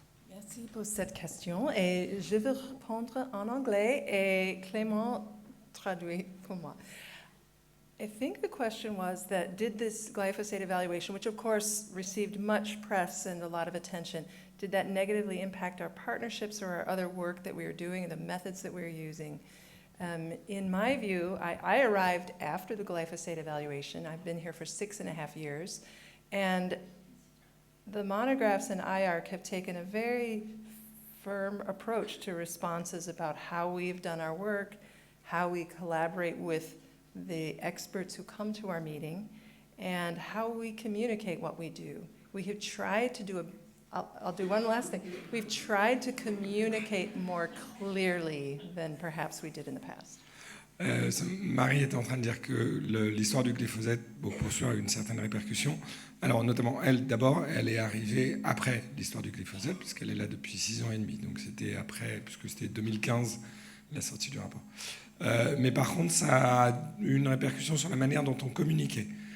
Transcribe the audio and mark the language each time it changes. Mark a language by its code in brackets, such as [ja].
[fr] Merci pour cette question et je vais répondre en anglais et Clément traduit pour moi. [en] I think the question was that did this glyphosate evaluation, which of course received much press and a lot of attention, did that negatively impact our partnerships or our other work that we were doing and the methods that we were using? In my view, I arrived after the glyphosate evaluation. I've been here for 6.5 years, and the monographs and IARC have taken a very firm approach to responses about how we've done our work, how we collaborate with the experts who come to our meeting, and how we communicate what we do. We have tried to do I'll do one last thing. We've tried to communicate more clearly than perhaps we did in the past. [fr] Marie est en train de dire que l'histoire du glyphosate poursuit une certaine répercussion. Alors notamment, elle, d'abord, elle est arrivée après l'histoire du glyphosate, puisqu'elle est là depuis 6 ans et demi. Donc c'était après, puisque c'était 2015, la sortie du rapport. Mais par contre, ça a eu une répercussion sur la manière dont on communiquait.